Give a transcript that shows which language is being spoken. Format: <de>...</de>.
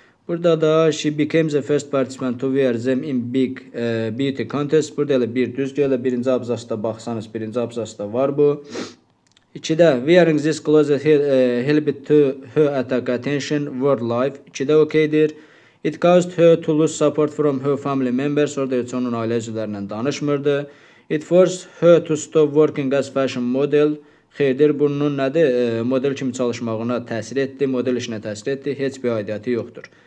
<az>Burada da</az> <en>she became the first participant to wear them in big beauty contest.</en> <az>Burada elə bir düzdür. Elə birinci abzasda baxsanız, birinci abzasda var bu. 2-də</az> <en>wearing this clothes helped to her attract attention world life.</en> <az>2-də okeydir.</az> <en>It caused her to lose support from her family members.</en> <az>Orada heç onun ailə üzvlərindən danışmırdı.</az> <en>It forced her to stop working as fashion model.</en> <az>Xeyirdir, bunun nədir? Model kimi çalışmağına təsir etdi, model işinə təsir etdi. Heç bir aidiyyəti yoxdur.</az>